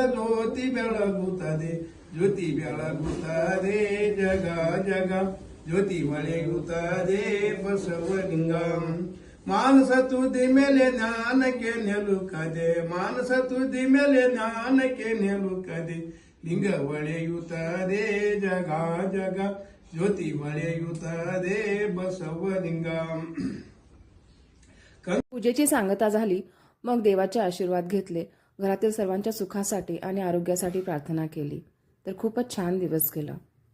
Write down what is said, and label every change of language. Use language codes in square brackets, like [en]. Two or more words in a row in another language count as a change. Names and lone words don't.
[kn] ज्योती ಬೆಳಗುತ್ತದೆ ज्योती ಬೆಳಗುತ್ತದೆ ಜಗ ಜಗ ज्योती ಹೊಳೆಯುತ್ತದೆ ಬಸವಲಿಂಗ ಮಾನಸ ತುದಿ ಮೇಲೆ ಜ್ಞಾನಕ್ಕೆ ನಿಲುಕದೆ ಮಾನಸ ತುದಿ ಮೇಲೆ ಜ್ಞಾನಕ್ಕೆ ನಿಲುಕದೆ ಲಿಂಗ ಹೊಳೆಯುತ್ತದೆ ಜಗ ಜಗ ज्योती ಹೊಳೆಯುತ್ತದೆ ಬಸವಲಿಂಗ। [mr] पूजेची सांगता झाली, मग देवाचे आशीर्वाद घेतले, घरातील सर्वांच्या सुखासाठी आणि आरोग्यासाठी प्रार्थना केली, तर खूपच छान दिवस गेला।